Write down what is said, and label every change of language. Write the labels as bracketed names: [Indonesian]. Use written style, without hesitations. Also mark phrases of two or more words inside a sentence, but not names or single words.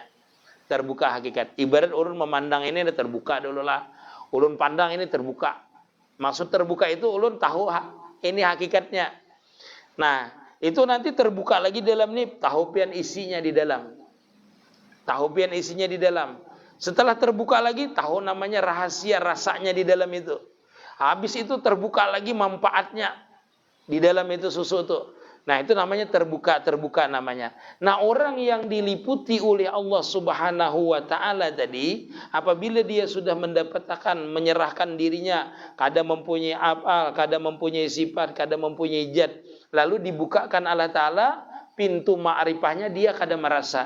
[Indonesian] Terbuka hakikat. [Banjar] Ibarat ulun memandang ini udah terbuka dulu lah. Ulun pandang ini terbuka. Maksud terbuka itu ulun tahu ini hakikatnya. Nah, itu nanti terbuka lagi dalam ini, tahu pian isinya di dalam. Tahu pian isinya di dalam. [Indonesian] Setelah terbuka lagi, tahu namanya rahasia rasanya di dalam itu. Habis itu terbuka lagi manfaatnya di dalam itu susu itu. Nah, itu namanya terbuka namanya. Nah, orang yang diliputi oleh Allah [Arabic] سبحانه وتعالى [Indonesian] tadi, apabila dia sudah mendapatkan, menyerahkan dirinya, kada mempunyai af'al, kada mempunyai sifat, kada mempunyai zat, lalu dibukakan Allah Ta'ala pintu ma'rifahnya, dia kada merasa.